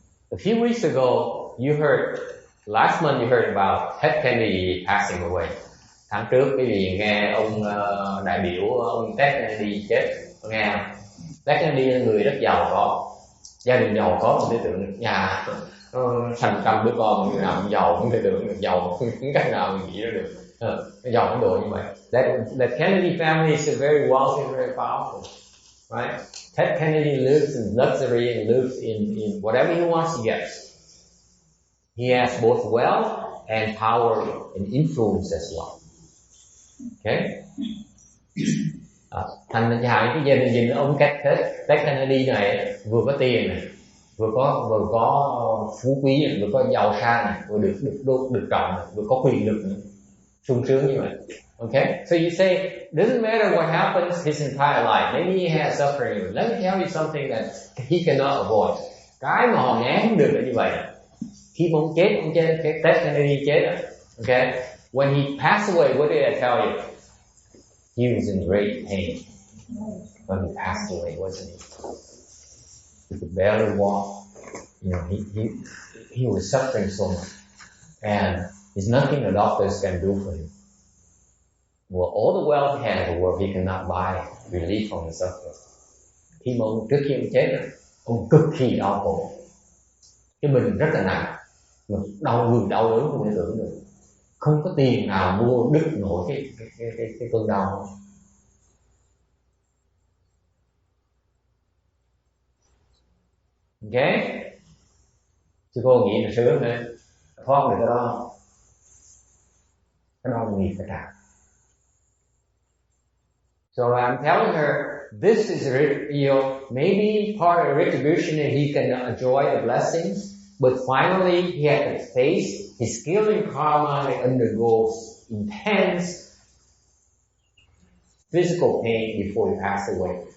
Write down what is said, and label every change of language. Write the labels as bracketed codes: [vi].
[en] A few weeks ago, last month you heard about Ted Kennedy passing away. [vi] Tháng trước quý vị nghe ông đại biểu ông Ted Kennedy chết, có nghe không? Ted Kennedy là người rất giàu có, gia đình giàu có, không thể tưởng nhà thành trăm đứa con, người nào cũng giàu, không thể tưởng được giàu, không cách nào mình nghĩ ra được. Giàu đến độ như vậy. [en] That Kennedy family is very wealthy, very powerful, right? Ted Kennedy lives in luxury and lives in whatever he wants, he gets. He has both wealth and power and influence as well. Okay? [vi] Thành ra cái gia đình ông Ted Kennedy này vừa có tiền này, vừa có phú quý này, vừa có giàu sang này, vừa được trọng này, vừa có quyền lực này, sung sướng như vậy. [en] Okay, so you say doesn't matter what happens his entire life. Maybe he has suffering. Let me tell you something that he cannot avoid. [vi] Cái mà họ né không được là như vậy. Khi mà ông chết, cái Ted Kennedy chết, [en] okay, when he passed away, what did I tell you? He was in great pain when he passed away, wasn't he? He could barely walk. You know, he was suffering so much, and there's nothing the doctors can do for him. Well, all the wealth he had in the world, he cannot buy relief from the suffering. [vi] Khi mà ông trước khi ông chết, ông cực kỳ đau khổ. Cái bệnh rất là nặng, mà đau đớn không thể tưởng được. Không có tiền nào mua đứt nổi cái cơn đau. Ok, chứ cô nghĩ là sướng nữa, thoát được cái đó, cái đau nghiệp phải trả. [en] So I'm telling her, this is maybe part of retribution, and he can enjoy the blessings, but finally he had to face his killing karma and undergoes intense physical pain before he passed away.